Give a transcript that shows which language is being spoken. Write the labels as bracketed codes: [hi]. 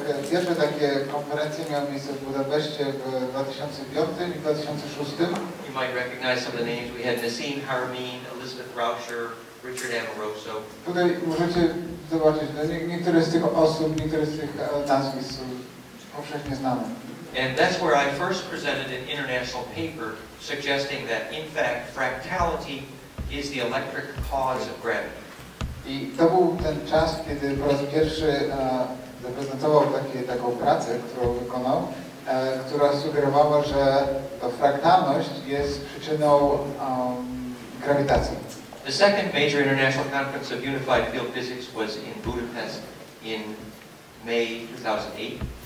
[pl] Pierwsze takie konferencje miały miejsce w Budapeszcie w 2005 i 2006. [en] You might recognize some of the names. We had Nassim Haramein, Elizabeth Rauscher, Richard Amoroso. [pl] Tutaj możecie zobaczyć, niektóre z tych osób, niektóre z tych nazwisk są powszechnie znane. [en] And that's where I first presented an international paper suggesting that in fact fractality is the electric cause of gravity. [pl] I to był ten czas, kiedy po raz pierwszy zaprezentował taką pracę, którą wykonał, która sugerowała, że to fraktalność jest przyczyną grawitacji. [en] The second major international conference of unified field physics was in Budapest in May 2008.